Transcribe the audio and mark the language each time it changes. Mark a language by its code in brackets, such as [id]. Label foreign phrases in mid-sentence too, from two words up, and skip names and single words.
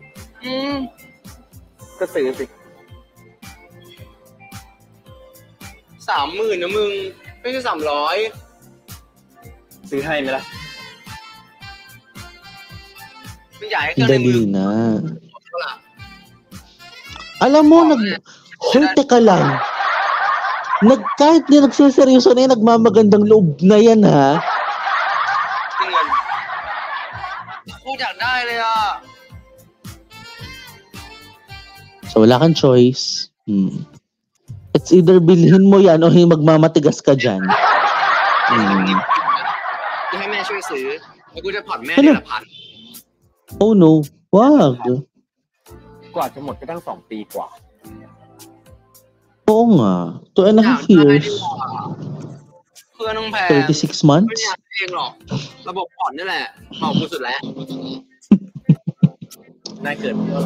[th] ก็ซื้อสิ 30,000นะมึง ไม่ใช่300 ซื้อให้ไหมล่ะ มันใหญ่ให้เครื่องในมือ [tl] Dali na. [th] เท่าไหร่ [tl] Alam mo, Hoy, teka lang. Kahit di nagsiseryoso na yan, nagmamagandang loob na yan, ha? [th] เงินโคตรอยากได้เลยอ่ะ [tl] So, wala kang choice. [en] It's either [tl] bilhin mo yan o magmamatigas ka dyan. [th] จะให้แม่ช่วยซื้อ แล้วกูจะผ่อนแม่เดือนละพัน [tl] Oh, no. Wag. [th] กว่าจะหมดก็ตั้ง2 ปีกว่า [tl] Oo nga. 2.5 [th] อยากได้ [en] years. [th] ดีกว่าเพื่อนต้องแพง 36 ไม่ [en] months? [th] อยากเองหรอก ระบบผ่อนนี่แหละเหมาะกูสุดแล้ว นายเกิดเมื่อไหร่